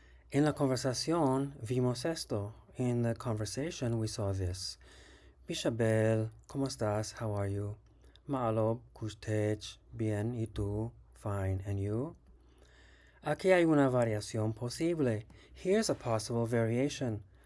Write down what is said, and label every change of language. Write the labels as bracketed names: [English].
[Spanish] En la conversación vimos esto. [English] In the conversation we saw this. [Spanish] Bishabel, ¿cómo estás? [English] How are you? [Yucateco] Ma'alob, kushtech, [Spanish] bien, ¿y tú? [English] Fine, and you? [Spanish] Aquí hay una variación posible. [English] Here's a possible variation.